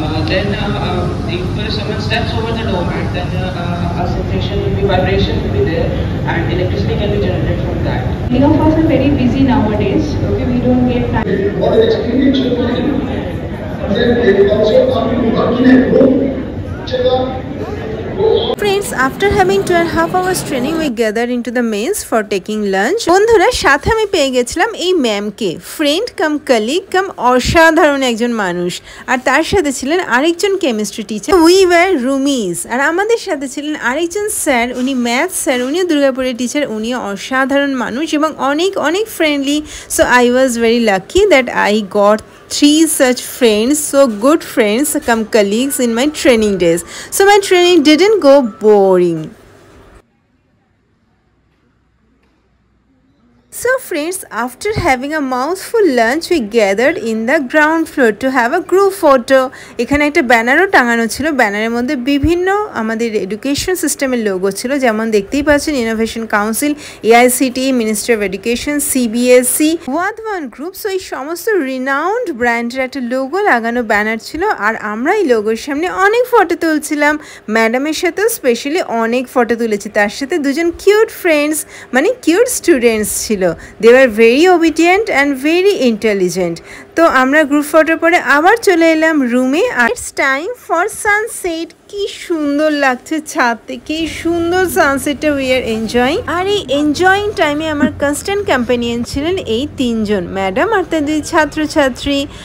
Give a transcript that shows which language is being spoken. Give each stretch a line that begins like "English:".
English: Then if someone steps over the doormat, then a sensation will be, vibration will be there, and electricity can be generated from that. Many of us are very busy nowadays. Okay, we don't get time. What an experience you find. And then they also come to work in a group. Check out. Friends, after having 2.5 hours training, we gathered into the mains for taking lunch.
Bangla: বন্ধুরা, সাথে আমি পেয়ে গেছিলাম এই ম্যামকে, friend কাম colleague কাম অসাধারণ একজন মানুষ, আর তার সাথে ছিলেন আরেকজন chemistry teacher.
English: We were roomies.
Bangla: আর আমাদের সাথে ছিলেন আরেকজন স্যার, উনি ম্যাথ স্যার, উনিও দুর্গাপুরের টিচার, উনিও অসাধারণ মানুষ এবং অনেক friendly.
English: So I was very lucky that I got 3 such friends, so good friends come colleagues in my training days. So my training didn't go boring. So friends, after having a mouthful lunch, we gathered in the ground floor to have a group photo.
Bangla: এখানে একটা ব্যানারও টাঙানো ছিল, ব্যানারের মধ্যে বিভিন্ন আমাদের education সিস্টেমের logo ছিল, যেমন দেখতেই পাচ্ছেন innovation council, AICTE, ministry of education, CBSE, ওয়াধওয়ান group. So এই সমস্ত রিনাউন্ড ব্র্যান্ডের একটা লোগো লাগানো ব্যানার ছিল, আর আমরা এই লোগোর সামনে অনেক ফটো তুলছিলাম। ম্যাডামের সাথেও স্পেশালি অনেক ফটো তুলেছি, তার সাথে দুজন কিউট ফ্রেন্ডস মানে কিউট স্টুডেন্টস ছিল।
English: They were very obedient and very intelligent.
Bangla: তো আমরা গ্রুপ ফটোর পরে আবার চলে এলাম রুমে। আর
English: It's time for sunset.
Bangla: কি সুন্দর লাগছে ছাদ থেকে, কি সুন্দর সানসেটটা
English: We are enjoying.
Bangla: আর এই এনজয়িং টাইমে আমার কনস্ট্যান্ট কম্প্যানিয়ন ছিলেন এই তিনজন, ম্যাডাম আর তার দুই ছাত্রছাত্রী।